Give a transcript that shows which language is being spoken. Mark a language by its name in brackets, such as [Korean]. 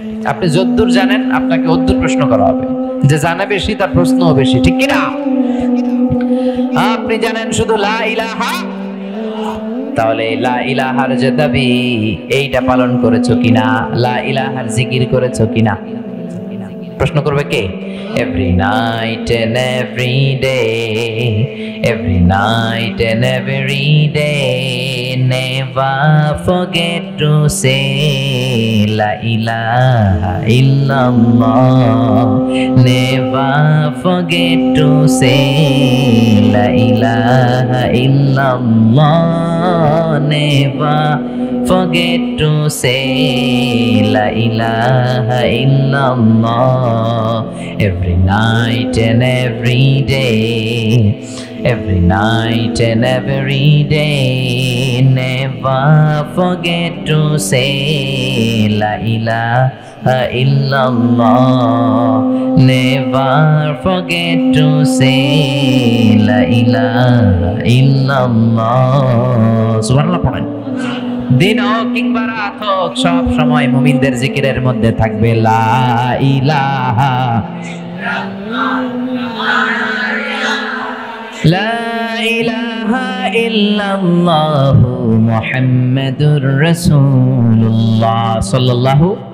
[Bangla] আপনি যতদূর জানেন আপনাকে অদ্দূর প্রশ্ন করা হবে। যে জানে বেশি তার প্রশ্নও বেশি, ঠিক কিনা? আপনি জানেন শুধু লা ইলাহা, তাহলে লা ইলাহার যে দাবি এইটা পালন করেছো কিনা? লা ইলাহার জিকির করেছো কিনা? প্রশ্ন করবে কে? [English] Every night and every day, every night and every day, never forget to say la ilaha illallah, never forget to say la ilaha illallah, never forget to say la ilaha illallah, every night and every day, every night and every day, never forget to say la ilaha illallah, never forget to say la ilaha illallah. [Bangla] সুবহানাল্লাহ পড়েন। দিন হোক কিংবা রাত হোক সব সময় মুমিনদের জিকিরের মধ্যে থাকবে লা ইলাহা, লা ইলাহা ইল্লাল্লাহু মুহাম্মাদুর রাসূলুল্লাহ সাল্লাল্লাহু।